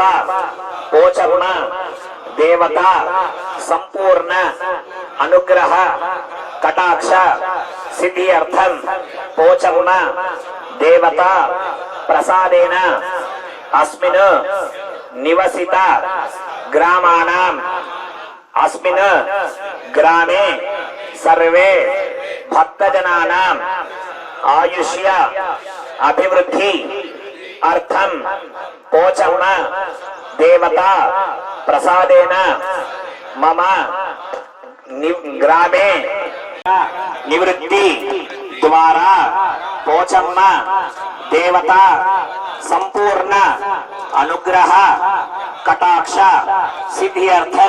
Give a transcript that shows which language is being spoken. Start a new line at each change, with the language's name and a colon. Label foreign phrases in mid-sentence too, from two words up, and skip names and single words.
Sanskrit: पोचगुण देवता संपूर्ण अनुग्रह कटाक्ष सिद्धि अर्थं पोचगुण देवता प्रसादेन अस्मिन् निवसित ग्रामाणाम् अस्मिन् ग्रामे सर्वे भक्तजनानां ఆయుష్య అభివృద్ధి అర్థం పోచమ్మ దేవత ప్రసాదేన మమ గ్రామే నివృత్తి ద్వారా పోచమ్మ దేవత సంపూర్ణ అనుగ్రహ కటాక్ష సిద్ధి అర్థం.